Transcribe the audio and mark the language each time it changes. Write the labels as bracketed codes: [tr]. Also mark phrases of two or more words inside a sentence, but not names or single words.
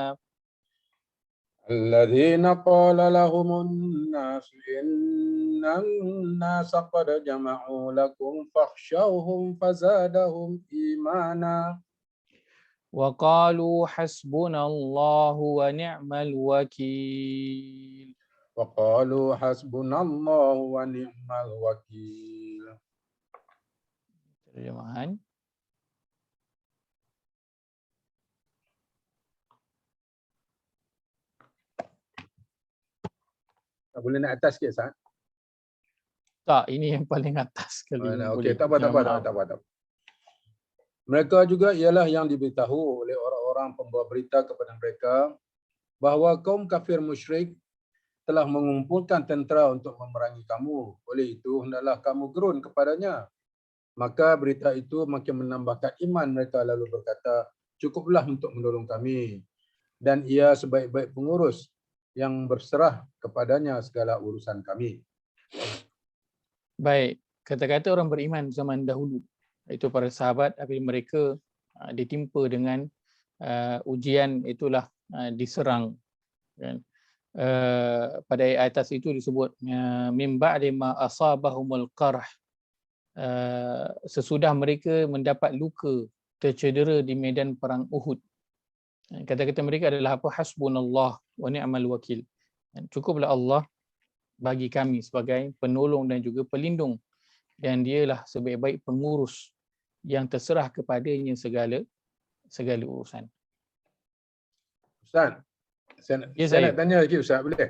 [ar] الذين قال لهم الناس إن الناس قد جمعوا لكم فاخشوهم فزادهم إيمانا. وقالوا حسبنا الله ونعم الوكيل. وقالوا حسبنا الله ونعم الوكيل. [ms] Terjemahan. Boleh naik atas sikit, Ustaz? Tak, ini yang paling atas sekali. Okey, tak apa. Mereka juga ialah yang diberitahu oleh orang-orang pembawa berita kepada mereka bahawa kaum kafir musyrik telah mengumpulkan tentera untuk memerangi kamu. Oleh itu, hendaklah kamu gerun kepadanya. Maka berita itu makin menambahkan iman mereka lalu berkata, cukuplah untuk menolong kami. Dan ia sebaik-baik pengurus yang berserah kepadanya segala urusan kami. Baik, kata-kata orang beriman zaman dahulu, itu para sahabat apabila mereka ditimpa dengan ujian, itulah diserang, kan. Pada ayat atas itu disebut [ar] من بعد ما أصابهم القرح, [ms] sesudah mereka mendapat luka, tercedera di medan perang Uhud. Kata-kata mereka adalah apa? [ar] حسبنا الله ونعم الوكيل. [ms] Cukuplah Allah bagi kami sebagai penolong dan juga pelindung, dan dialah sebaik-baik pengurus yang terserah kepadanya segala urusan. Ustaz, saya nak tanya lagi, Ustaz, boleh?